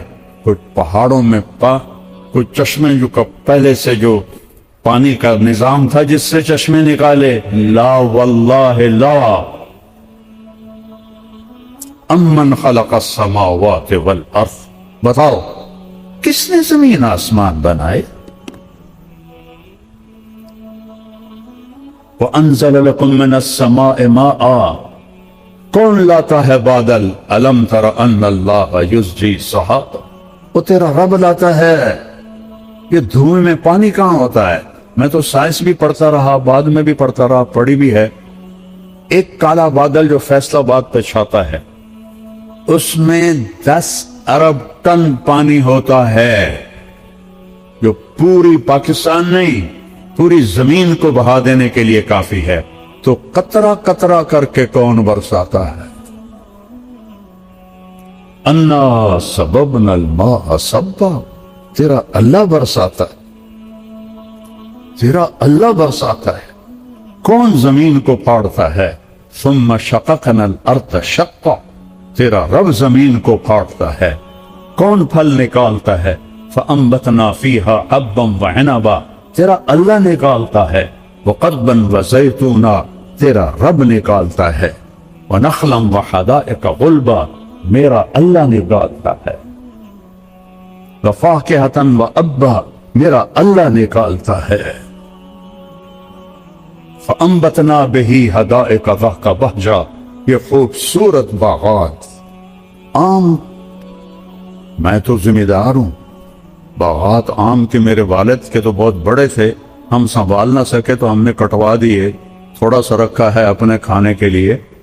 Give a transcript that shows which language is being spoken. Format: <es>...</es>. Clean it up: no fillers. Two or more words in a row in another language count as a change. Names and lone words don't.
<ur>کوئی پہاڑوں میں کوئی چشمے جو پہلے سے جو پانی کا نظام تھا جس سے چشمے نکالے؟</ur> <ar>لا واللہ لا۔ امن خلق السماوات والارض،</ar> <ur>بتاؤ کس نے زمین آسمان بنائے؟</ur> <ar>وَأَنزَلَ لَكُم مِّنَ السَّمَاءِ مَاءً،</ar> <ur>کون لاتا ہے بادل؟</ur> <ar>أَلَمْ تَرَ أَنَّ اللَّهَ يُزْجِي السَّحَابَ،</ar> <ur>وہ تیرا رب لاتا ہے۔ یہ دھوئیں میں پانی کہاں ہوتا ہے؟ میں تو سائنس بھی پڑھتا رہا، بعد میں بھی پڑھتا رہا، پڑھی بھی ہے۔ ایک کالا بادل جو فیصل آباد پہ چھاتا ہے، اس میں 10 ارب ٹن پانی ہوتا ہے، جو پوری پاکستان نہیں پوری زمین کو بہا دینے کے لیے کافی ہے، تو قطرہ قطرہ کر کے کون برساتا ہے?</ur> <ar>أنا صببنا الماء صبا,</ar> <ur>تیرا اللہ برساتا ہے، تیرا اللہ برساتا ہے. کون زمین کو پھاڑتا ہے?</ur> <ar>ثم شققنا الأرض شقا,</ar> <ur>تیرا رب زمین کو پھاڑتا ہے. کون پھل نکالتا ہے?</ur> <ar>فأنبتنا فيها حبا و عنبا,</ar> <ur>تیرا اللہ نکالتا ہے.</ur> <ar>و قضبا و زيتونا,</ar> <ur>تیرا رب نکالتا ہے.</ur> <ar>و نخلا و حدائق غلبا,</ar> <ur>میرا اللہ نکالتا ہے.</ur> <ar>و فاكهة و أبا,</ar> <ur>میرا اللہ نکالتا ہے.</ur> <ar>فأنبتنا به حدائق ذات بهجة,</ar> <ur>یہ خوبصورت باغات. آم، میں تو ذمہ دار ہوں. باغات آم کے میرے والد کے تو بہت بڑے تھے، ہم سنبھال نہ سکے تو ہم نے کٹوا دیے، تھوڑا سا رکھا ہے اپنے کھانے کے لیے.</ur>